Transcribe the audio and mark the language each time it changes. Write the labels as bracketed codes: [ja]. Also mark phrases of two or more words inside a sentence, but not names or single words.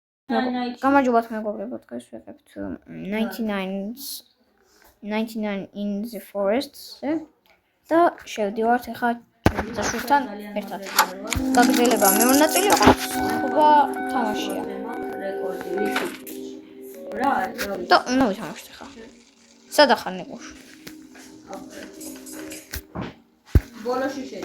[ka] გამარჯობათ მეგობრებო, დღეს ვიღებთ 99 in the forest-ზე და შევდივართ ახლა ბიძაშვილთან ერთად. გაგრძელება მეორე ნაწილი სხვა თამაშია. და უნდა ვითამაშოთ ახლა. სად ახარ ნიკუშ? ბოლოში შე.